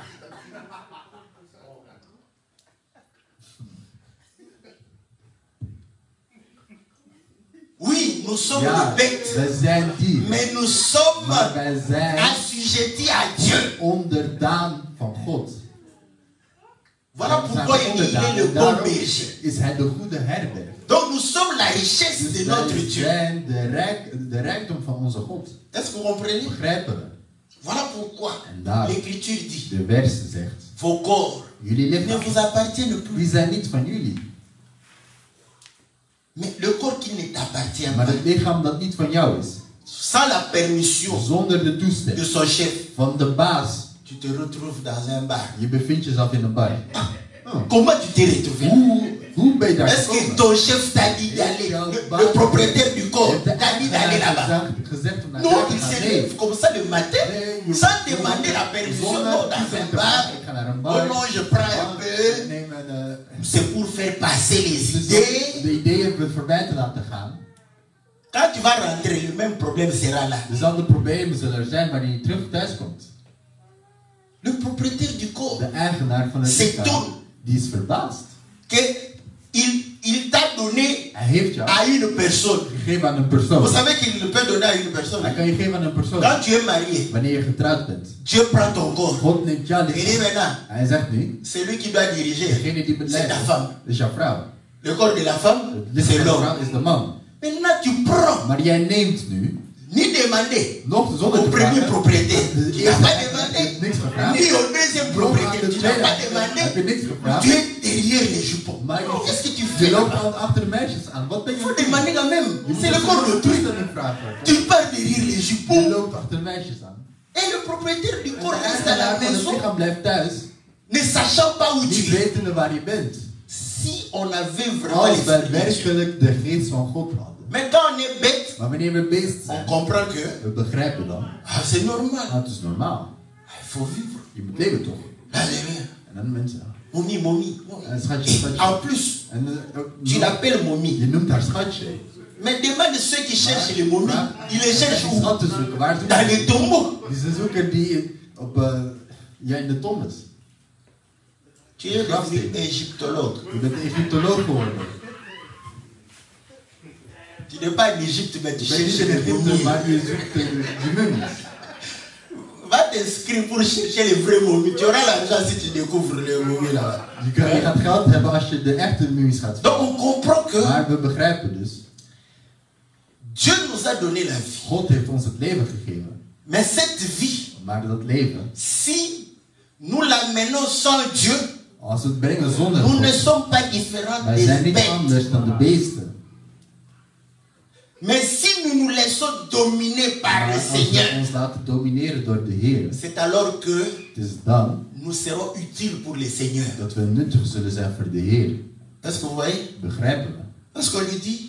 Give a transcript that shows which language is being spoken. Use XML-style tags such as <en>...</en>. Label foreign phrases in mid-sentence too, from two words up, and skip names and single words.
<fr>Oui, nous sommes</fr> <nl>Ja,</nl> <fr>des bêtes,</fr> <nl>wij zijn dieren.</nl> <fr>mais nous sommes</fr> <nl>Maar wij zijn</nl> <fr>assujettis à Dieu.</fr> <nl>onderdaan van God.</nl> <fr>Voilà</fr> <nl>We zijn</nl> <fr>pourquoi il est</fr> <nl>onderdaan.</nl> <fr>le</fr> <nl>En</nl> <fr>bon</fr> <nl>daarom</nl> <fr>berger.</fr> <nl>is hij de goede herder.</nl> <fr>Donc nous sommes la richesse</fr> <nl>Dus</nl> <fr>de notre</fr> <nl>wij</nl> <fr>Dieu.</fr> <nl>zijn de rijkdom van onze God.</nl> <fr>Est-ce que vous comprenez?</fr> <nl>Begrijpen we?</nl> <fr>Voilà pourquoi</fr> <nl>En daar,</nl> <fr>l'Écriture dit,</fr> <nl>de vers zegt,</nl> <fr>vos corps</fr> <nl>jullie</nl> <fr>ne</fr> <nl>lichaam,</nl> <fr>vous appartiennent plus.</fr> <nl>die zijn niet van jullie.</nl> <fr>Mais le corps qui ne t'appartient</fr> <nl>Maar</nl> <fr>pas,</fr> <nl>het lichaam dat niet van jou is,</nl> <fr>sans la permission</fr> <nl>zonder de</nl> <fr>de</fr> <nl>toestemming</nl> <fr>son chef,</fr> <nl>van de baas,</nl> <fr>tu te retrouves dans un bar.</fr> <nl>je bevindt jezelf in een bar.</nl> <fr>Comment tu t'es retrouvé?</fr> <nl>Hoe ben je daar</nl> <fr>Est-ce que</fr> <nl>gekomen?</nl> <fr>ton chef t'a dit d'aller, le propriétaire du corps</fr> <nl>Heeft de</nl> <fr>t'a dit d'aller là-bas?</fr> <nl>eigenaar gezegd om naar</nl> <fr>Non,</fr> <nl>daar te</nl> <fr>il</fr> <nl>gaan?</nl> <fr>s'est</fr> <nl>Nee.</nl> <fr>levé comme ça le matin,</fr> <nl>Nee,</nl> <fr>sans demander la permission,</fr> <nl>zonder</nl> <fr>non, dans un</fr> <nl>toestemming te</nl> <fr>bar.</fr> <nl>vragen. Ik ga naar een bar.</nl> <fr>Oh non, je prends un</fr> <nl>Ik</nl> <fr>peu.</fr> <nl>neem een,</nl> <fr>C'est pour faire passer les</fr> <nl>dus</nl> <fr>idées.</fr> <nl>de ideeën voorbij te laten gaan.</nl> <fr>Quand tu vas rentrer, le même problème sera là.</fr> <nl>Dezelfde problemen zullen er zijn wanneer je terug thuis komt.</nl> <fr>Le propriétaire du corps,</fr> <nl>De eigenaar van het</nl> <fr>C'est</fr> <nl>lichaam,</nl> <fr>tout.</fr> <nl>die is verbaasd.</nl> <fr>il t'a donné</fr> <nl>Hij heeft jou</nl> <fr>à une personne.</fr> <nl>gegeven aan een persoon.</nl> <fr>Vous savez qu'il ne peut donner à une personne.</fr> <nl>Hij kan je geven aan een persoon.</nl> <fr>Quand tu es marié,</fr> <nl>Wanneer je getrouwd bent.</nl> <fr>Dieu prend ton corps.</fr> <nl>God neemt jouw</nl> <fr>Il dit</fr> <nl>lichaam.</nl> <fr>maintenant,</fr> <nl>Hij zegt nu,</nl> <fr>celui qui doit diriger,</fr> <nl>degene die</nl> <fr>c'est</fr> <nl>beleidt,</nl> <fr>ta femme.</fr> <nl>is jouw vrouw.</nl> <fr>Le corps de la femme,</fr> <nl>Het lichaam</nl> <fr>c'est</fr> <nl>van de</nl> <fr>l'homme.</fr> <nl>vrouw is de man.</nl> <fr>Maintenant, tu prends</fr> <nl>Maar jij neemt nu</nl> <fr>ni demandé</fr> <nl>Nog zonder</nl> <fr>au</fr> <nl>te</nl> <fr>premier</fr> <nl>vragen.</nl> <fr>propriétaire.</fr> <nl>De</nl> <fr>Tu n'as</fr> <nl>eerste</nl> <fr>pas</fr> <nl>eigenaar heeft niks</nl> <fr>demandé.</fr> <nl>gevraagd.</nl> <fr>Ni au deuxième</fr> <nl>Nog aan</nl> <fr>propriétaire.</fr> <nl>de</nl> <fr>Tu n'as</fr> <nl>tweede</nl> <fr>pas</fr> <nl>eigenaar heb je</nl> <fr>demandé.</fr> <nl>niks gevraagd.</nl> <fr>Tu es derrière les jupons.</fr> <nl>Maar</nl> <fr>Qu'est-ce que tu</fr> <nl>je</nl> <fr>fais</fr> <nl>loopt</nl> <fr>là-bas?</fr> <nl>altijd achter de meisjes aan. Wat ben</nl> <fr>Il</fr> <nl>je</nl> <fr>faut</fr> <nl>aan het doen?</nl> <fr>demander quand même.</fr> <nl>Je</nl> <fr>C'est le</fr> <nl>moet</nl> <fr>corps de truc.</fr> <nl>toestemming vragen.</nl> <fr>Tu pars derrière les</fr> <nl>Je</nl> <fr>jupons.</fr> <nl>loopt achter de meisjes aan.</nl> <fr>Et le propriétaire du</fr> <nl>En</nl> <fr>corps</fr> <nl>de</nl> <fr>reste à la</fr> <nl>eigenaar van het</nl> <fr>maison,</fr> <nl>lichaam blijft thuis.</nl> <fr>ne sachant pas où</fr> <nl>Niet</nl> <fr>tu es.</fr> <nl>wetende waar je bent.</nl> <fr>Si on avait vraiment</fr> <nl>Als wij</nl> <fr>l'esprit de Dieu.</fr> <nl>werkelijk de geest van God hadden.</nl> <fr>Mais quand on est bête,</fr> <nl>Maar wanneer we beest</nl> <fr>on</fr> <nl>zijn,</nl> <fr>comprend que</fr> <nl>we begrijpen dan.</nl> <fr>c'est normal.</fr> <nl>Ah, het is normaal.</nl> <fr>Il faut vivre.</fr> <nl>Je moet leven toch?</nl> <fr>Alléluia.</fr> <nl>En dan mensen.</nl> <fr>Momie, momie.</fr> <nl>En schatje, schatje.</nl> <fr>En plus,</fr> <nl>En</nl> <fr>tu l'appelles momie.</fr> <nl>je noemt haar schatje.</nl> <fr>Mais demande ceux qui cherchent les momies. Ils les cherchent</fr> <nl>Die</nl> <fr>où?</fr> <nl>schat te zoeken. Waar zoeken</nl> <fr>Dans</fr> <nl>ze?</nl> <fr>les tombeaux.</fr> <nl>Die ze zoeken die op, ja, in de tombes.</nl> <fr>Tu es devenu égyptologue.</fr> <nl>Je bent een Egyptoloog geworden.</nl> <fr>Tu n'es pas en Égypte, mais tu</fr> <nl>Je bent niet</nl> <fr>cherches</fr> <nl>in</nl> <fr>les</fr> <nl>Egypte,</nl> <fr>momies.</fr> <nl>maar je zoekt de mummies.</nl> <fr>Va t'inscrire pour chercher les vrais momies. Tu auras l'argent si tu découvres les momies là.</fr> <nl>Je gaat geld hebben als je de echte mummies gaat</nl> <fr>Donc</fr> <nl>vinden.</nl> <fr>on comprend que</fr> <nl>Maar we begrijpen dus,</nl> <fr>Dieu nous a donné la vie.</fr> <nl>God heeft ons het leven gegeven.</nl> <fr>Mais cette vie,</fr> <nl>Maar dat leven,</nl> <fr>si nous l'amenons sans Dieu,</fr> <nl>als we het brengen zonder</nl> <fr>nous ne</fr> <nl>God,</nl> <fr>sommes pas différents</fr> <nl>wij</nl> <fr>des</fr> <nl>zijn niet</nl> <fr>bêtes.</fr> <nl>anders dan de beesten.</nl> <fr>Mais si nous nous laissons dominer par</fr> <nl>Maar</nl> <fr>le</fr> <nl>als we</nl> <fr>Seigneur,</fr> <nl>ons laten domineren door de Heer,</nl> <fr>c'est alors que</fr> <nl>het is dan</nl> <fr>nous serons utiles pour le Seigneur.</fr> <nl>dat we nuttig zullen zijn voor de Heer.</nl> <fr>Est-ce que vous voyez?</fr> <nl>Begrijpen we?</nl> <fr>Parce qu'on lui dit,</fr>